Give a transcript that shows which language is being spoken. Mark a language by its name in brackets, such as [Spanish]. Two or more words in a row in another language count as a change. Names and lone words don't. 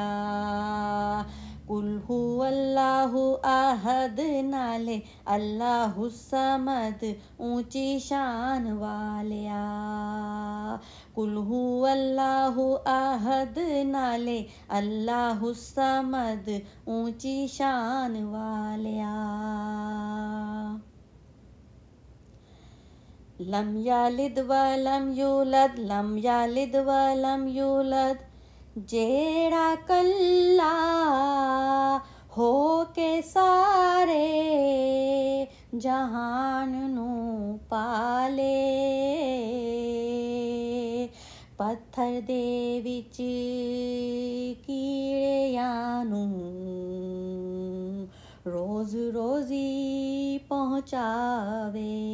[Arabic] قل هو الله أحد नाले الله الصمد [Punjabi] ਉੱਚੀ ਸ਼ਾਨ ਵਾਲਿਆ। [Arabic] قل هو الله أحد नाले الله الصمد [Punjabi] ਉੱਚੀ ਸ਼ਾਨ ਵਾਲਿਆ। [Arabic] لم يلد ولم يولد، لم يلد ولم يولد, लम यालिद वलम यूलद, [Punjabi] ਜਿਹੜਾ ਕੱਲਾ ਹੋ ਕੇ ਸਾਰੇ ਜਹਾਨ ਨੂੰ ਪਾਲੇ। ਪੱਥਰ ਦੇ ਵਿਚ ਕੀੜੀਆਂ ਨੂੰ ਰੋਜ਼ ਰੋਜ਼ੀ ਪਹੁੰਚਾਵੇ।